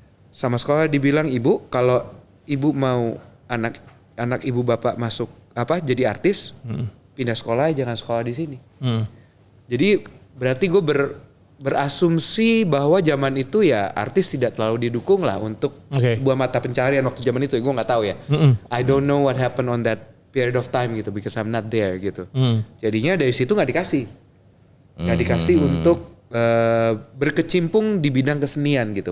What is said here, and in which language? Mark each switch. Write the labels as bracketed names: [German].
[Indonesian] Sama sekolah dibilang, ibu kalau ibu mau anak ibu bapak masuk jadi artis, pindah sekolah jangan sekolah di sini. Jadi berarti gue berasumsi bahwa zaman itu ya artis tidak terlalu didukung lah untuk sebuah mata pencarian waktu zaman itu. Gue nggak tahu ya. [English] I don't know what happened on that period of time gitu because I'm not there gitu. [Indonesian] Jadinya dari situ nggak dikasih untuk berkecimpung di bidang kesenian gitu.